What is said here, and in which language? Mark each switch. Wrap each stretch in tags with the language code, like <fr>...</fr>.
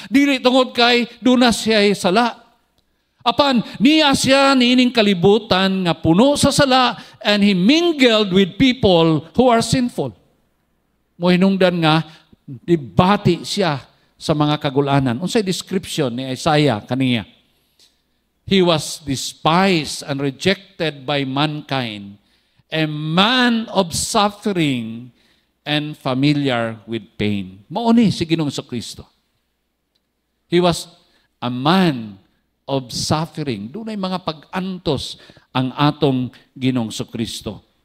<ceb>Dili tungod kay duna siya sala. Apan, niya siya niining kalibutan nga puno sa sala</ceb> <en>and he mingled with people who are sinful.</en> <ceb>Mo hinungdan nga, Dibati siya sa mga kagulanan. Unsay description ni Isaiah kaniya?</ceb> <en>He was despised and rejected by mankind, a man of suffering and familiar with pain.</en> <ceb>Mao ni si Ginoong Kristo.</ceb> <en>He was a man of suffering.</en> <ceb>Dunay mga pag-antos ang atong Ginoong Kristo.</ceb>